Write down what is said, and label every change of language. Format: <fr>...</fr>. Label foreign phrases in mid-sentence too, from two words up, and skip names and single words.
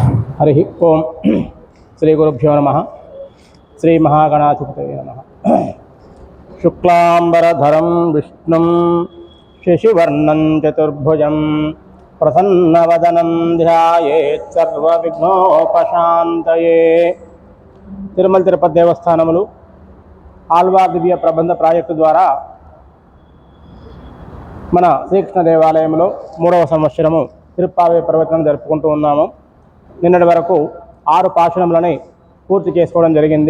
<sa>हरि ओं श्रीगुरुभ्यो नमः। श्रीमहागणाधिपतये नमः। शुक्लांबरधरं विष्णुं शशिवर्णं चतुर्भुजं प्रसन्नवदनं ध्यायेत् सर्वविघ्नोपशान्तये।</sa> <te>తిరుమల తిరుపతి దేవస్థానములు ఆళ్వార్ దివ్య ప్రబంధ ప్రాజెక్టు ద్వారా మన శ్రీకృష్ణ దేవాలయంలో 3వ సంవత్సరము తిరుప్పావే ప్రవచనం జరుపుకుంటూ ఉన్నాము. నిన్నటి వరకు 6 పాశురములని పూర్తి చేసుకోవడం జరిగింది.</te>